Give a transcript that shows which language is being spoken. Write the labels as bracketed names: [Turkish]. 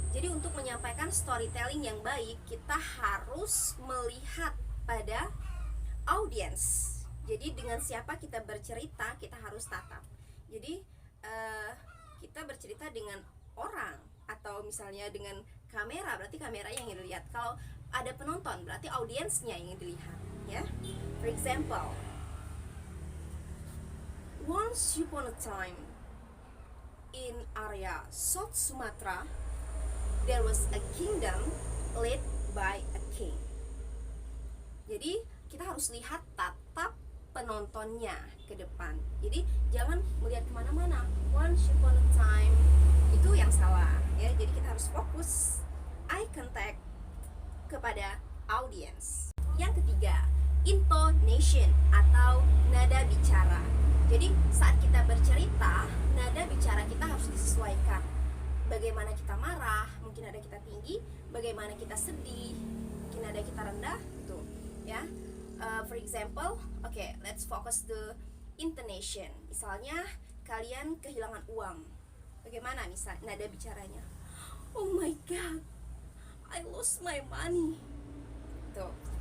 [Indonesian] Jadi untuk menyampaikan storytelling yang baik, kita harus melihat pada audiens. Jadi dengan siapa kita bercerita, kita harus tatap. Jadi kita bercerita dengan orang, atau misalnya dengan kamera, berarti kamera yang dilihat. Kalau ada penonton, berarti audiensnya yang dilihat, ya. [English] For example, once upon a time in area South Sumatra, there was a kingdom led by a king. [Indonesian] Jadi kita harus lihat tatap penontonnya ke depan. Jadi jangan melihat kemana-mana. [English] Once upon a time, [Indonesian] itu yang salah, ya. Jadi kita harus fokus eye contact kepada audience. Yang ketiga, intonation atau nada bicara. Jadi saat kita bercerita, nada bicara kita harus disesuaikan. Bagaimana kita marah, mungkin ada kita tinggi. Bagaimana kita sedih, mungkin ada kita rendah, gitu, ya. [English] For example, okay, let's focus the intonation. [Indonesian] Misalnya kalian kehilangan uang, bagaimana misal nada bicaranya? [English] Oh my god, I lost my money. [Indonesian] Tuh.